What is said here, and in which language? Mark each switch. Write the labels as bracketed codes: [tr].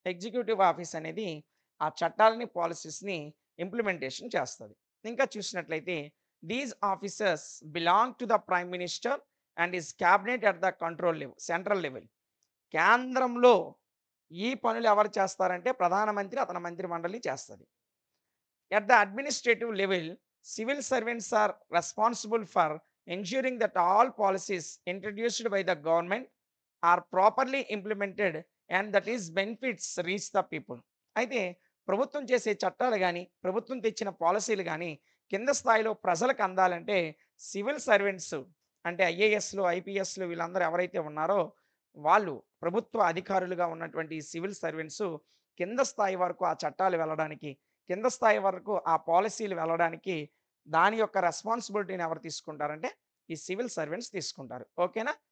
[te] Executive office అనేది ఆ చట్టాలని, పాలిసీస్‌ని ఇంప్లిమెంటేషన్ చేస్తది. ఇంకా చూసినట్లయితే [en] These officers belong to the prime minister and his cabinet at the control level central level. [te] కేంద్రంలో ఈ పనులు ఎవరు చేస్తారంటే ప్రధానమంత్రి, అతని మంత్రిమండలి చేస్తది. [en] At the administrative level, civil servants are responsible for ensuring that all policies introduced by the government are properly implemented and that is benefits reach the people. [te] అయితే ప్రభుత్వం చేసే చట్టాలు గాని, ప్రభుత్వం తెచ్చిన పాలిసీలు గాని కింద స్థాయిలో ప్రజలకు అందాలంటే సివిల్ సర్వెంట్స్ అంటే ఐఏఎస్‌లు, ఐపీఎస్‌లు వీళ్ళందరూ ఎవరైతే ఉన్నారో వాళ్ళు ప్రభుత్వ అధికారులుగా ఉన్నటువంటి సివిల్ సర్వెంట్స్ కింద స్థాయి వరకు ఆ చట్టాలు వెళ్ళడానికి కింద స్థాయి వరకు ఆ పాలిసీలు వెళ్ళడానికి దాని యొక్క రెస్పాన్సిబిలిటీని ఎవరు తీసుకుంటారంటే ఈ సివిల్ సర్వెంట్స్ తీసుకుంటారు. ఓకేనా?